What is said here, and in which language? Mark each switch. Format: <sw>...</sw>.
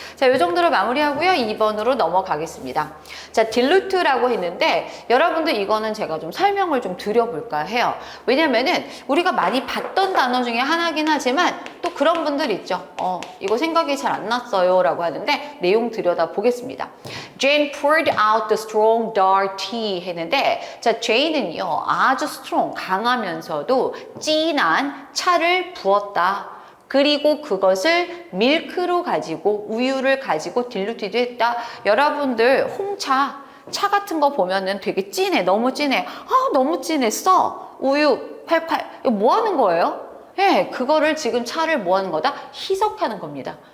<ko>자, 이 정도로 마무리하고요. 2번으로 넘어가겠습니다. 자, dilute라고 했는데 여러분들 이거는 제가 좀 설명을 좀 드려볼까 해요. 왜냐면은 우리가 많이 봤던 단어 중에 하나긴 하지만 또 그런 분들 있죠. 이거 생각이 잘 안 났어요 라고 하는데 내용 들여다보겠습니다.</ko> <en>Jane poured out the strong dark tea</en> <ko>했는데, 자, Jane은요 아주 strong, 강하면서도 진한 차를 부었다. 그리고 그것을 밀크로 가지고, 우유를 가지고 딜루티드 했다. 여러분들 홍차 차 같은 거 보면은 되게 진해. 너무 진해. 너무 진했어. 우유 팔팔. 이거 뭐 하는 거예요? 예, 그거를 지금 차를 뭐 하는 거다? 희석하는 겁니다.</ko>